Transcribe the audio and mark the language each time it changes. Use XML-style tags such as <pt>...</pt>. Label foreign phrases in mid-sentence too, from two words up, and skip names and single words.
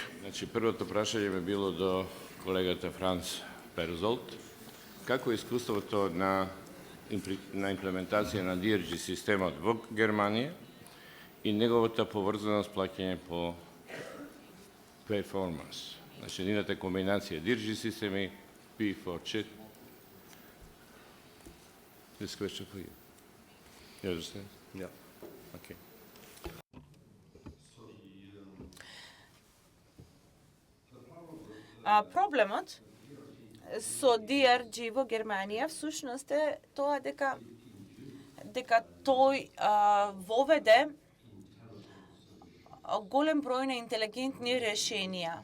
<mk>Значи, првото прашање би било до колегата Франц Перзолт. Како е искуството на имплементација на DRG системот во Германија и неговата поврзаност плаќање по перформанс? Значи, едината комбинација DRG системи, P4.</mk> <en>This question for you. You understand? Yeah. Okay.</en> <mk>Проблемот со DRG во Германија всушност е тоа дека тој воведе голем број на интелигентни решенија.</mk>